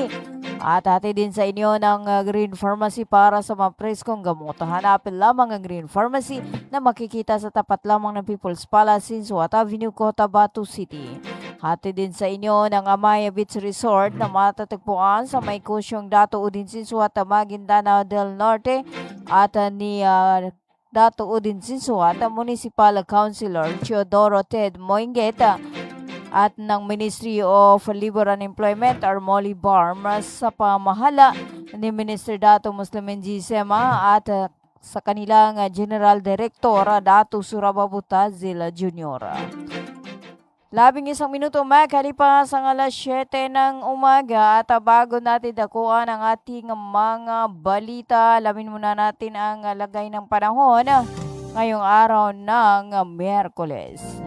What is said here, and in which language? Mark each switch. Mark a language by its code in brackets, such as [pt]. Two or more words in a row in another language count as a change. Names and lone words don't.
[tl] At hati din sa inyo ng Green Pharmacy para sa mga preskong gamot. Hanapin lamang ang Green Pharmacy na makikita sa tapat lamang ng People's Palace, Sinsuat Avenue, Cotabato City. Hati din sa inyo ng Amaya Beach Resort na matatagpuan sa may kusyong Dato Udin Sinsuat, Maguindanao del Norte at ni Dato Udin Sinsuat, Municipal Councilor Teodoro Ted Moingeta at ng Ministry of Labor and Employment Armoli Barm sa pamahala ni Minister Dato Muslimin G. Sema at sa kanilang General Director Dato Surababuta Zila Jr. 11 minuto makalipas ang alas 7 ng umaga at bago natin dakuan ang ating mga balita, alamin muna natin ang lagay ng panahon ngayong araw ng Miyerkules.